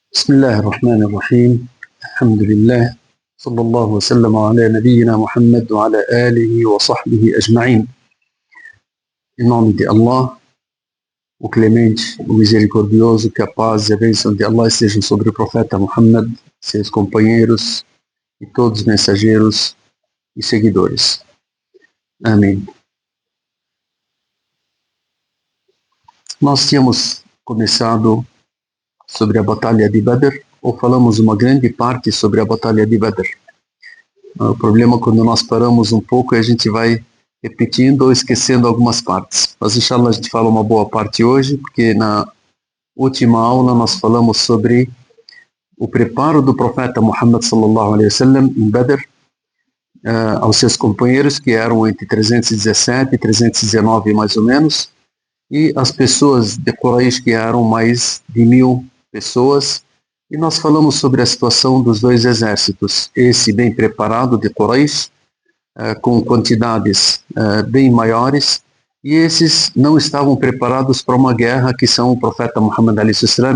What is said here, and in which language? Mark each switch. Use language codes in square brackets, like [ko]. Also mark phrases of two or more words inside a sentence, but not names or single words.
[ar] بسم الله الرحمن الرحيم. الحمد لله صلى الله وسلم على نبينا Muhammad وعلى آله وصحبه أجمعين. [pt] Em nome de Allah, o clemente, o misericordioso, que a paz e a bênção de Allah estejam sobre o profeta Muhammad, seus companheiros e todos os mensageiros e seguidores. Amém. Nós tínhamos começado sobre a Batalha de Badr, ou falamos uma grande parte sobre a Batalha de Badr. O problema é quando nós paramos um pouco e a gente vai repetindo ou esquecendo algumas partes. Mas, inshallah, a gente fala uma boa parte hoje, porque na última aula nós falamos sobre o preparo do profeta Muhammad [ar] صلى الله عليه وسلم [pt] em Badr, aos seus companheiros, que eram entre 317 e 319 mais ou menos, e as pessoas de Quraysh, que eram mais de 1000 pessoas, e nós falamos sobre a situação dos dois exércitos, esse bem preparado de Quraysh, com quantidades bem maiores, e esses não estavam preparados para uma guerra, que são o profeta Muhammad a.s.